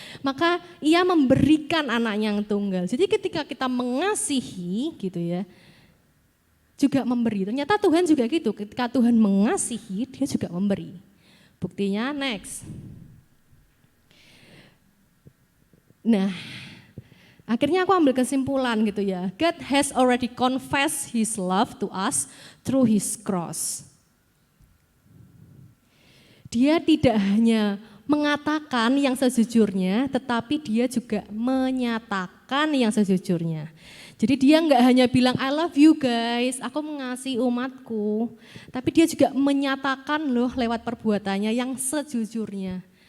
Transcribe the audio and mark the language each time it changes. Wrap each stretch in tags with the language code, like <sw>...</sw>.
<id>Maka Ia memberikan anaknya yang tunggal. Jadi ketika kita mengasihi gitu ya, juga memberi. Ternyata Tuhan juga gitu, ketika Tuhan mengasihi, dia juga memberi. Buktinya next. Nah, akhirnya aku ambil kesimpulan gitu ya.</id> <en>God has already confessed His love to us through His cross.</en> <id>Dia tidak hanya mengatakan yang sejujurnya, tetapi dia juga menyatakan yang sejujurnya. Jadi dia enggak hanya bilang</id> <en>I love you guys,</en> <id>aku mengasihi umatku, tapi dia juga menyatakan loh lewat perbuatannya yang sejujurnya.</id>